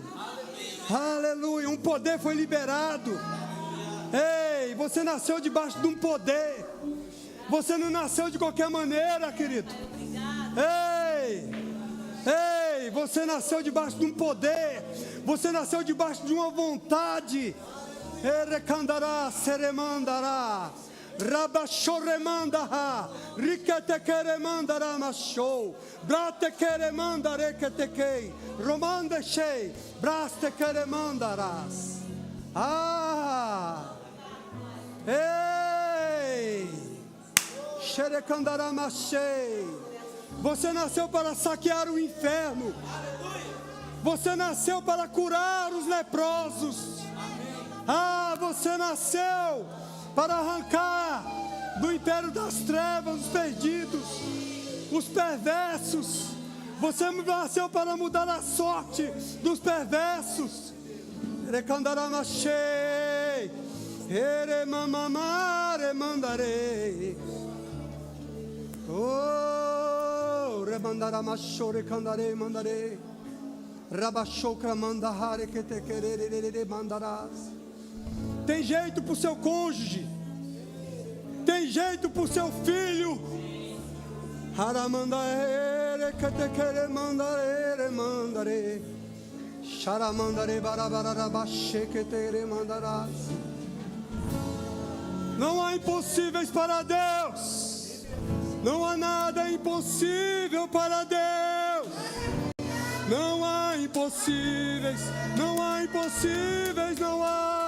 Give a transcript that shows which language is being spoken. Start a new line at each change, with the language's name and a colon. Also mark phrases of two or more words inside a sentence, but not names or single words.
Portuguese: Aleluia, um poder foi liberado. Ei, você nasceu debaixo de um poder. Você não nasceu de qualquer maneira, querido. Ei, você nasceu debaixo de um poder. Você nasceu debaixo de uma vontade. Erekandará, seremandará, rabachoremandara, riketekeremandara machou, bratekeremandareketekei, romandechei, brastekeremandarás. Ah! Ei! Xerekandará machei. Você nasceu para saquear o inferno. Você nasceu para curar os leprosos. Ah, você nasceu para arrancar do império das trevas os perdidos, os perversos. Você nasceu para mudar a sorte dos perversos. Recandaramachei, eremamamare mandarei. Oh, remandaramachore candarei mandarei. Rabachokra mandahare que te querer mandarás. Tem jeito para o seu cônjuge. Tem jeito para o seu filho. Haramandaere que te querer mandare mandare. Charamandare barabarabashe que te mandarás. Não há impossíveis para Deus. Não há nada impossível para Deus. Não há impossíveis, não há impossíveis, não há.